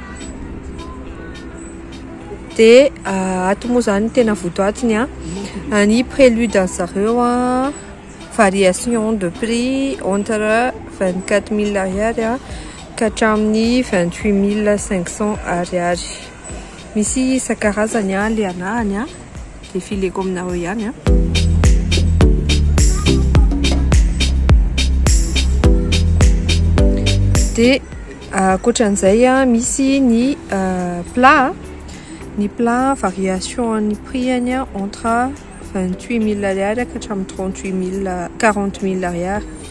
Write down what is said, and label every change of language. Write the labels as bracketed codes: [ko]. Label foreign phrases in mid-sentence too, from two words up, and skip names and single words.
[mg] dia ato moa zany tena votoatiny ny prélude zareo [fr] variation de prix entre [mg] 24 000 ariary ka hatramin'ny 28 500 ariary. Misy isan-karazany le anahany dia fileko aminareo ihany dia ankoatran'izay misy ny [fr] plat variation [mg] ny [fr] prix entre [mg] 28 000 ariary ka hatramin'ny 40 000 ariary